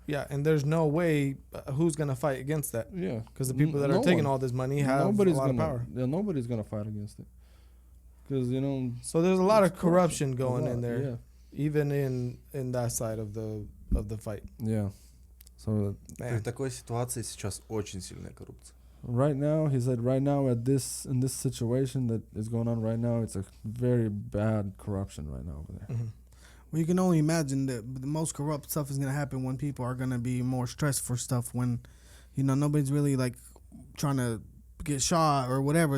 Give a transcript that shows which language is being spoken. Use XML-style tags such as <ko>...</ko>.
<en>Yeah, and there's no way who's going to fight against that. Yeah. Because the people that are taking all this money have a lot of power. Yeah, nobody's going to fight against it. Because, you know. So there's a lot of corruption going in there. Yeah. Even in that side of the fight. Yeah. So</en> <ru>При такой ситуации сейчас очень сильная коррупция.</ru> <en>right now, he said, right now in this situation that is going on right now, it's a very bad corruption right now over there. Mm-hmm. Well, you can only imagine that the most corrupt stuff is going to happen when people are going to be more stressed for stuff when, nobody's really like trying to get shot or whatever.</en>